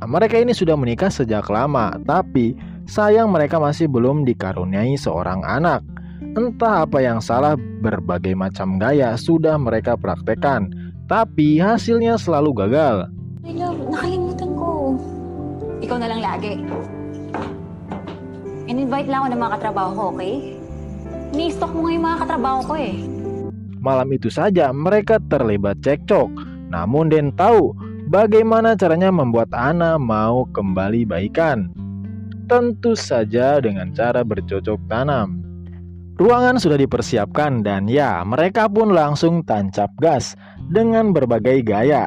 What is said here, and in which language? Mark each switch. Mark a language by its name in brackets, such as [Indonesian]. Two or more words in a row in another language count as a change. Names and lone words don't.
[Indonesian] Mereka ini sudah menikah sejak lama, tapi sayang mereka masih belum dikaruniai seorang anak. Entah apa yang salah, berbagai macam gaya sudah mereka praktekkan, tapi hasilnya selalu gagal. [Filipino] Ay love, nakalimutan ko. Ikaw na lang lagi. In-invite lang ako ng mga katrabaho ko, okay? Ni-stock mo nga yung mga katrabaho ko eh. [Indonesian] Malam itu saja mereka terlibat cekcok. Namun Den tahu bagaimana caranya membuat Ana mau kembali baikan. Tentu saja dengan cara bercocok tanam. Ruangan sudah dipersiapkan dan ya, mereka pun langsung tancap gas dengan berbagai gaya.